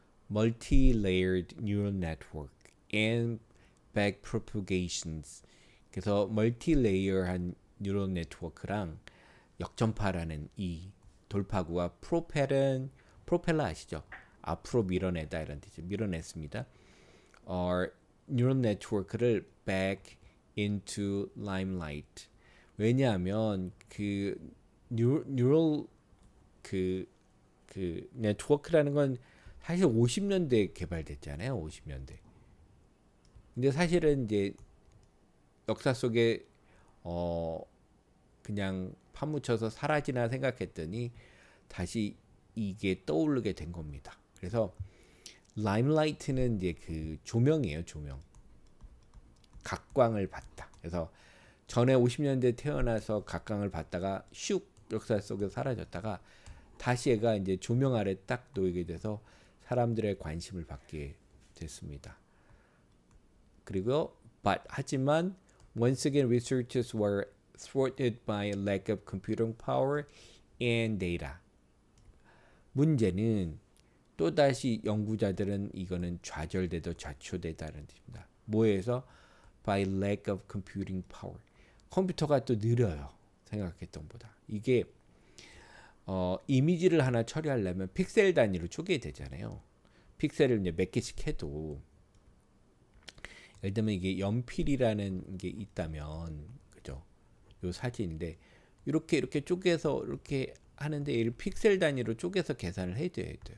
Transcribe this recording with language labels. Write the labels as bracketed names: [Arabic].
[English] Multi-layered neural network and backpropagations. [Korean] 그래서 멀티레이어한 뉴럴 네트워크랑 역전파라는 이 돌파구와 프로펠러 아시죠? 앞으로 밀어내다 이런 뜻이 밀어냈습니다. 뉴럴 네트워크를 [English] back into limelight. [Korean] 왜냐하면 뉴럴 네트워크라는 건 사실 50년대에 개발됐잖아요. 50년대. 근데 사실은 이제 역사 속에 그냥 파묻혀서 사라지나 생각했더니 다시 이게 떠오르게 된 겁니다. 그래서 라임라이트는 이제 그 조명이에요, 조명. 각광을 받다. 그래서 전에 50년대 태어나서 각광을 받다가 슉 역사 속에 사라졌다가 다시 얘가 이제 조명 아래 딱 놓이게 돼서 사람들의 관심을 받게 됐습니다. 그리고 하지만 [English] once again researchers were thwarted by lack of computing power and data. [Korean] 문제는 또다시 연구자들은 이거는 좌절되다 좌초되다는 뜻입니다. 뭐에서? [English] by lack of computing power. [Korean] 컴퓨터가 또 느려요. 생각했던 보다. 이게 이미지를 하나 처리하려면 픽셀 단위로 쪼개야 되잖아요. 픽셀을 이제 몇 개씩 해도 예를 들면 이게 연필이라는 게 있다면 그죠? 요 사진인데 이렇게 쪼개서 이렇게 하는데 이 픽셀 단위로 쪼개서 계산을 해야 돼요.